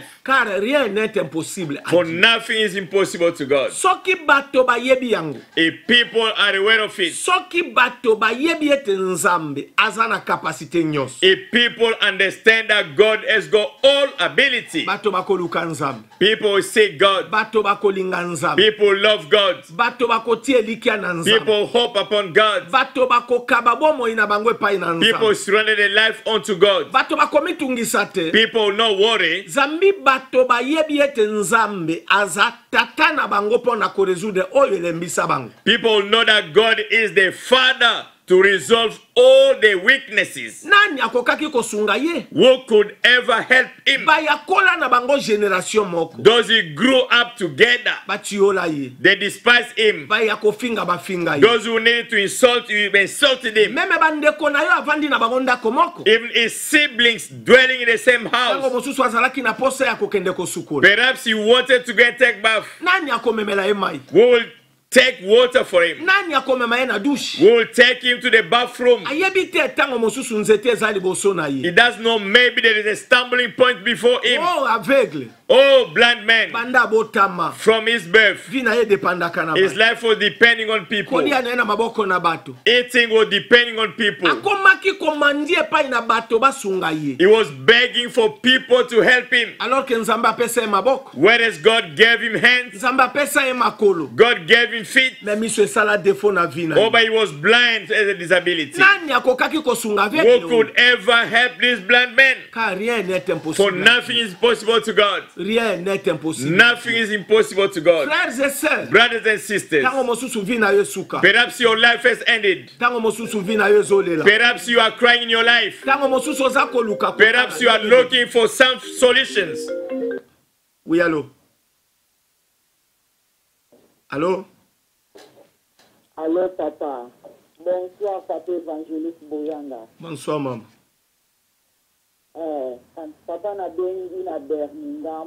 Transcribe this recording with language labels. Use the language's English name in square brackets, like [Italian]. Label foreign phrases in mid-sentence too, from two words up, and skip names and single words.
[French] Car rien n'est impossible. à [English] For [French] Dieu. [English] nothing is impossible to God. [Lingala] Soki bato bayebi yango. [English] If people are aware of it, [Lingala] Soki bato bayebi ete nzambe azana capacité nyonso. [English] if people understand that God has got all ability, [Lingala] Bato bakoluka nzambe. [English] people will seek God. [Lingala] Bato bakolinga nzambe. [English] People love God. [Lingala] Bato bakotie likia na nzambe. [English] People hope upon God. [Lingala] Bato bakokaba bomoi na bango epai na [English] People [Lingala] nzambe. [English] surrender their life unto God. [Lingala] Bato bakomitungisa te. [English] People no worry. [Lingala] Zambi bato bayebi ete nzambe aza tata na bango po na koresoudre oyo elembisa bango. [English] People know that God is the Father to resolve all the weaknesses. [Lingala] Nani akokaki kosunga ye? [English] Who could ever help him? [Lingala] Bayakola na bango generation moko. [English] Those who grew up together, [Lingala] Batiola ye. [English] they despised him. [Lingala] Bayakofinga bafinga ye. [English] Those who needed to insult you, insulted him. [Lingala] Meme bandeko na yo avandi na bango ndako moko. [English] Even his siblings dwelling in the same [Lingala] Tango [English] house. [Lingala] mosusu azalaki na posa ya kokende kosukola. [English] Perhaps he wanted to get take bath. [Lingala] Nani akomemela ye mai? [English] Who will take water for him? [Lingala] Nani akomema ye na douche? [English] Who will take him to the bathroom? [Lingala] Ayebi te tango mosusu nzete eza liboso na [English] He [Lingala] ye. [English] does know maybe there is a stumbling point before him. [French] Oh aveugle. [English] Oh, blind man, [Lingala] Banda botama. [English] from his birth, [Lingala] Vi na ye dependaka na [English] his [Lingala] bato. [English] life was depending on people. [Lingala] Kolia na ye na maboko na bato. [English] Eating was depending on people. [Lingala] Akomaki komandi epai na bato basunga ye. [English] He was begging for people to help him. [French] Alors que [Lingala] nzambe apesa ye maboko. [English] Whereas God gave him hands, [Lingala] Nzambe apesa ye makolo. [English] God gave him feet. [Lingala] Me miso esala defo na vi na [English] Oh, [Lingala] ye. [English] but he was blind as a disability. [Lingala] Nani akokaki kosunga [English] Who [Lingala] aveugle? [English] could ever help this blind man? [French] Car rien n'est [English] For [French] impossible. [English] nothing is possible to God. [French] Rien n'est impossible. [English] Nothing is impossible to God. [French] Frères et sœurs, [English] Brothers and sisters, [Lingala] tango mosusu vi na yo suka. [English] perhaps your life has ended. [Lingala] Tango mosusu vi na yo ezolela. [English] Perhaps you are crying in your life. [Lingala] Tango mosusu oza koluka. [English] Perhaps you are looking for some solutions. [French] Oui, allô? Allô? Allô, papa. Bonsoir, papa évangéliste Boyanga. Bonsoir, maman. [Lingala] Papa na bengi na Birmingham.